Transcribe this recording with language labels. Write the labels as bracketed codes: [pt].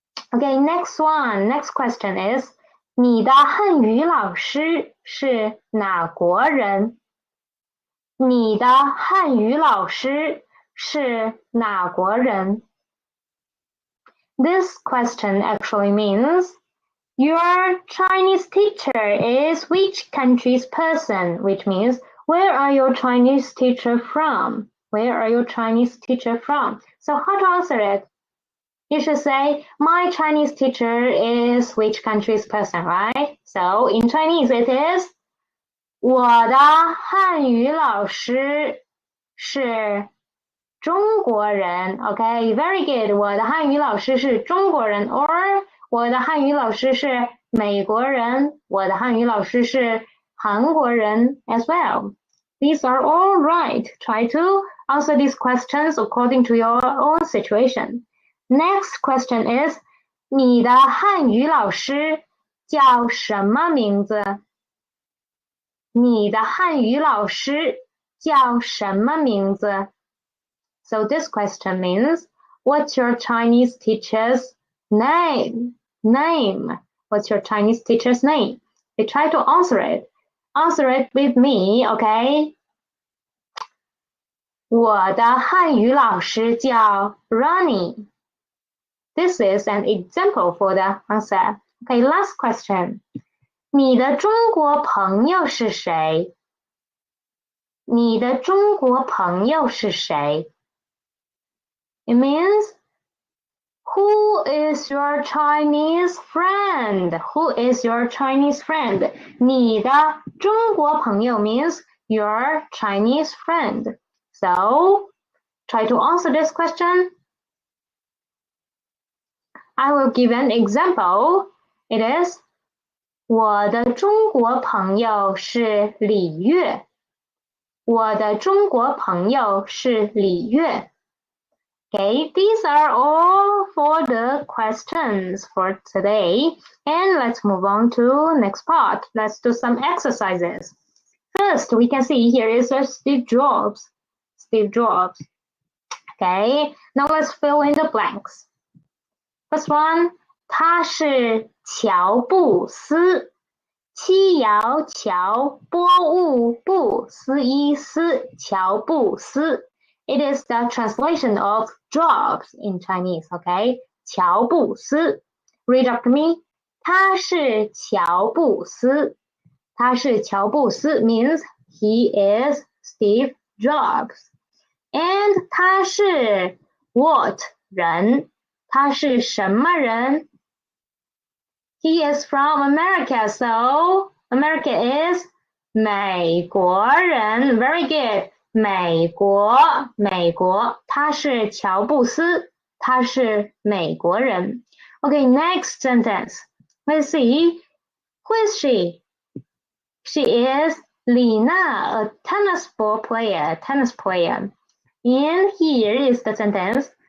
[en] Okay, next question is [zh] 你的汉语老师是哪国人？你的汉语老师是哪国人？ [en] This question actually means your Chinese teacher is which country's person, which means where are your Chinese teacher from? Where are your Chinese teacher from? So how to answer it? You should say, my Chinese teacher is which country's person, right? So in Chinese it is [zh] 我的汉语老师是中国人 [en] Okay, very good. [zh] 我的汉语老师是中国人 or 我的汉语老师是美国人我的汉语老师是韩国人 [en] as well. These are all right. Try to answer these questions according to your own situation. Next question is [zh] 你的汉语老师叫什么名字？你的汉语老师叫什么名字？ [en] So this question means, what's your Chinese teacher's name? What's your Chinese teacher's name? You try to answer it. Answer it with me, okay? [zh] 我的汉语老师叫 Ronnie. [en] This is an example for the answer. Okay, last question. [zh] 你的中国朋友是谁？你的中国朋友是谁？ [en] It means, who is your Chinese friend? Who is your Chinese friend? [zh] 你的中国朋友 [en] means your Chinese friend. So, try to answer this question. I will give an example. It is, [zh] 我的中国朋友是李月。我的中国朋友是李月。 [en] Okay, these are all for the questions for today. And let's move on to next part. Let's do some exercises. First, we can see here is Steve Jobs. Steve Jobs. Okay, now let's fill in the blanks. First one, [zh] 他是乔布斯。七爻乔，拨物布，斯伊斯，乔布斯。 [en] It is the translation of Jobs in Chinese, okay? [zh] 乔布斯。 [en] Read after me. [zh] 他是乔布斯。他是乔布斯 [en] means he is Steve Jobs. And [zh] 他是 [en] What [zh] 人，他是什么人？ [en] He is from America, so America is [zh] 美国人。 [en] Very good. [zh] 美国，他是乔布斯，他是美国人。 [en] Okay, next sentence. Let's see. Who is she? She is Lina, a tennis ball player. And here is the sentence.